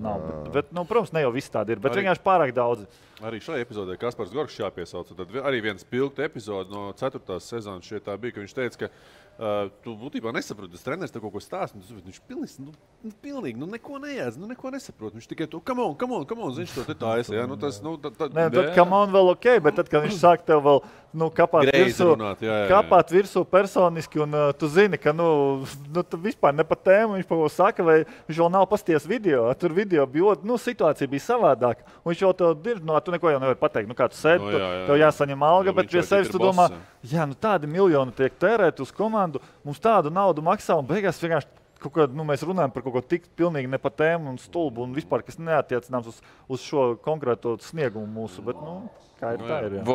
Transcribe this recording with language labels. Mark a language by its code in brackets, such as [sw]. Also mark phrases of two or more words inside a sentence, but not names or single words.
[lv] Bet, protams, ne jau viss tādi ir, bet vienkārši pārāk daudzi. Arī šajā epizodē Kaspars Gorgs jāpiesauc. Tad arī viens pilgta epizode no 4. sezonas šeit tā bija, ka viņš teica, ka tu būtībā nesaproti, tas treneris tev kaut ko stāst, viņš pilnīgi neko nejēdz, neko nesaprot. Viņš tikai to, [en] come on, [lv] viņš to te taisa. Ja? Tad [en] come on [lv] vēl ok, bet tad, kad viņš sāk tev vēl kapāt virsū personiski, un tu zini, ka tu vispār ne pa tēmu, viņš pa ko saka, vai viņš vēl nav pasties video. Tur video bija, situācija bija savādāka, un viņš jau tev dirž, tu neko jau nevari pateikt, kā tu sēdi, tev jāsaņem alga, bet pie sevis tu domā, tādi miljoni tiek tērēt uz komandu, mums tādu naudu maksā, un beigās vienkārši mēs runājam par kaut ko tik pilnīgi ne pa tēmu un stulbu, un vispār, kas neattiecināms uz šo konkrēto sniegumu mūsu, bet, kā ir tā ir.